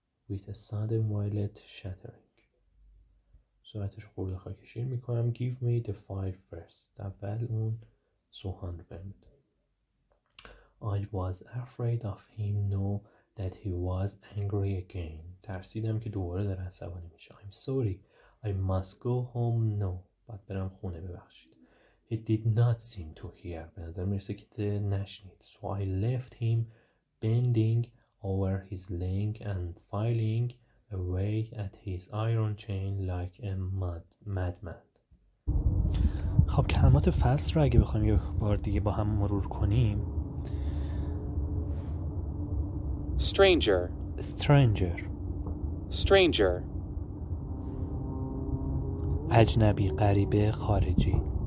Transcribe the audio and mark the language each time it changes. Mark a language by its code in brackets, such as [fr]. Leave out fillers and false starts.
[en] With a sudden violent shattering. [fa] صورتش رو خرد و خاکشیر میکنم. [en] Give me the 5 first. [fa] اول اون سوهان رو بهم بده. [en] I was afraid of him now that he was angry again. [fa] ترسیدم که دوباره داره عصبانی میشه. [en] I'm sorry. I must go home now. [fa] باید برم خونه، ببخشید. [en] He did not seem to hear. [fa] به نظر میرسه که نشنید. [en] So I left him bending over his leg and filing away at his iron chain like a madman. [fa] خب کلمات فصل رو اگه بخوایم یه بار دیگه با هم مرور کنیم. [en] stranger, stranger، stranger, [fa] اجنبی، غریبه، خارجی.